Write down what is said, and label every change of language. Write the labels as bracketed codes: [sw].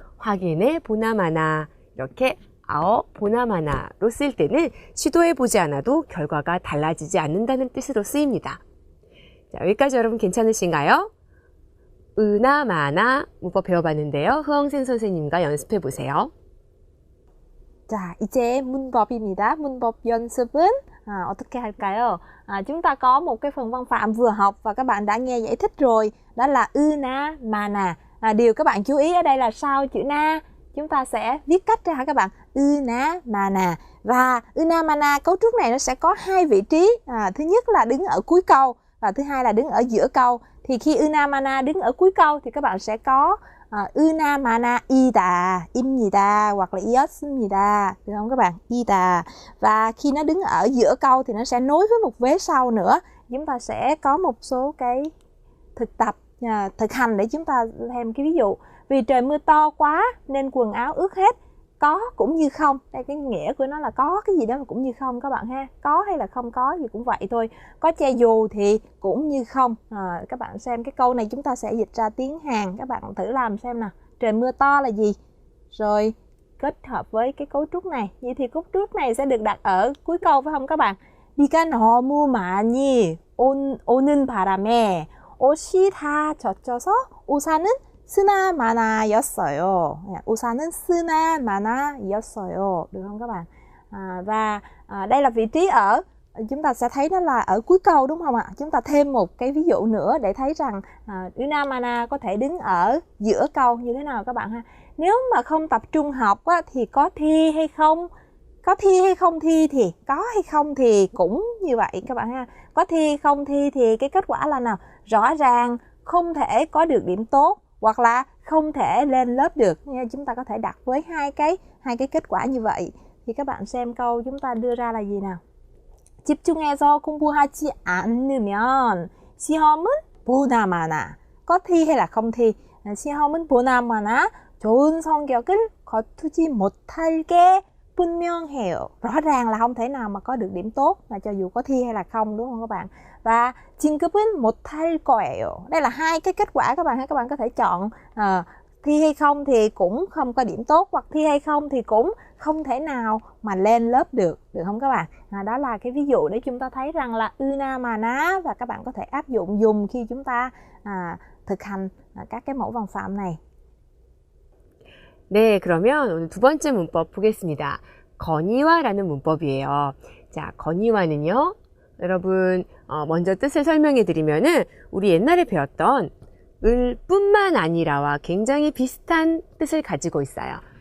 [ko] 확인해 보나 마나, 이렇게 보나 마나로 쓸 때는 시도해 보지 않아도 결과가 달라지지 않는다는 뜻으로 쓰입니다. 자, 여기까지 여러분 괜찮으신가요? 으나 마나 문법 배워봤는데요. 흐엉센 선생님과 연습해 보세요. 자, 이제 문법입니다. 문법 연습은 어떻게 할까요? [vi] Chúng ta có một cái phần văn phạm vừa học và các bạn đã nghe giải thích rồi. Đó là ư na, mà nà. Điều các bạn chú ý ở đây là sau chữ na, chúng ta sẽ viết cách ra hả các bạn? Ư na, mà nà. Và ư na, mà nà cấu trúc này nó sẽ có hai vị trí. Thứ nhất là đứng ở cuối câu và thứ hai là đứng ở giữa câu. Thì khi ư na, mà nà đứng ở cuối câu thì các bạn sẽ có ư na, mà nà, 이다, 입니다 hoặc là 이었습니다. Được không các bạn? 이다. Và khi nó đứng ở giữa câu thì nó sẽ nối với một vế sau nữa. Chúng ta sẽ có một số cái thực tập, thực hành để chúng ta thêm cái ví dụ. Vì trời mưa to quá nên quần áo ướt hết. Có cũng như không. Đây cái nghĩa của nó là có cái gì đó mà cũng như không các bạn ha. Có hay là không có gì cũng vậy thôi. Có che dù thì cũng như không. Các bạn xem cái câu này chúng ta sẽ dịch ra tiếng Hàn. Các bạn thử làm xem nào. Trời mưa to là gì? Rồi kết hợp với cái cấu trúc này. Vậy thì cấu trúc này sẽ được đặt ở cuối câu phải không các bạn? [ko] 비가 너무 많이 오는 바람에 옷이 다 젖어서 우산은 쓰나마나였어요. 우산은 쓰나마나였어요. [vi] Được không các bạn? Và đây là vị trí ở, chúng ta sẽ thấy nó là ở cuối câu đúng không ạ? Chúng ta thêm một cái ví dụ nữa để thấy rằng Unamana có thể đứng ở giữa câu như thế nào các bạn ha. Nếu mà không tập trung học á, thì có thi hay không? Có thi hay không thi thì có hay không thì cũng như vậy các bạn ha. Có thi hay không thi thì cái kết quả là nào? Rõ ràng không thể có được điểm tốt hoặc là không thể lên lớp được. Chúng ta có thể đặt với hai cái kết quả như vậy. Thì các bạn xem câu chúng ta đưa ra là gì nào? [ko] 집중해서 공부하지 않으면 시험은 보나마나. [vi] Có thi hay là không thi? [ko] 시험은 보나마나 좋은 성격을 거두지 못할 게 분명해요. [vi] Rõ ràng là không thể nào mà có được điểm tốt là cho dù có thi hay là không, đúng không các bạn? Và [ko] 진급은 못할 거예요. [vi] Đây là hai cái kết quả các bạn. Các bạn có thể chọn thi hay không thì cũng không có điểm tốt, hoặc thi hay không thì cũng không thể nào mà lên lớp được. Được không các bạn? Đó là cái ví dụ để chúng ta thấy rằng là ư-na mà ná, và các bạn có thể áp dụng dùng khi chúng ta thực hành các cái mẫu văn phạm này. [ko] 네, 그러면 오늘 두 번째 문법 보겠습니다. 건의와라는 문법이에요. 자, 건의와는요, 여러분 먼저 뜻을 설명해 드리면은 우리 옛날에 배웠던 을 뿐만 아니라와 굉장히 비슷한 뜻을 가지고 있어요.